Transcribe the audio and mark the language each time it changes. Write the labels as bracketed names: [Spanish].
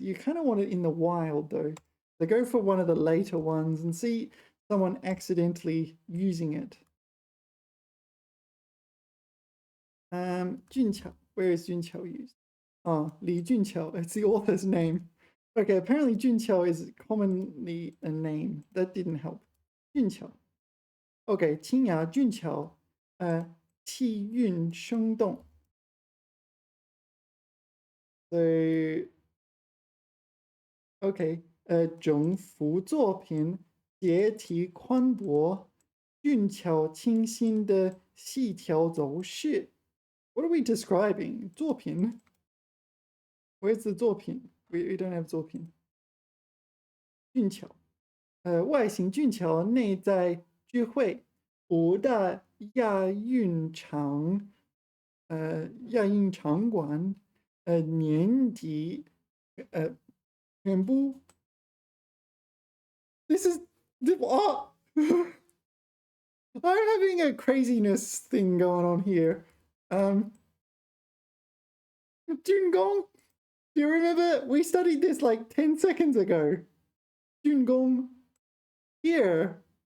[English] You kind of want it in the wild though. So go for one of the later ones and see someone accidentally using it. [Chinese] 俊俏. [English] Where is 俊俏 used? Li Junqiao. It's the author's name. Okay, apparently 俊俏 is commonly a name. That didn't help. 俊俏. [Chinese] Okay, 清雅俊俏, 气韵生动. [English] So, okay, [Chinese] 整幅作品结体宽博，俊俏清新的细条走势. [English] What are we describing? 作品. Where's the 作品? We don't have 作品. [Chinese] 俊俏. 外形俊俏，内在智慧，不大亚运场馆，年底，全部。 [English] This is what? I'm having a craziness thing going on here. Jungong, do you remember? We studied this like 10 seconds ago. Jungong. Here.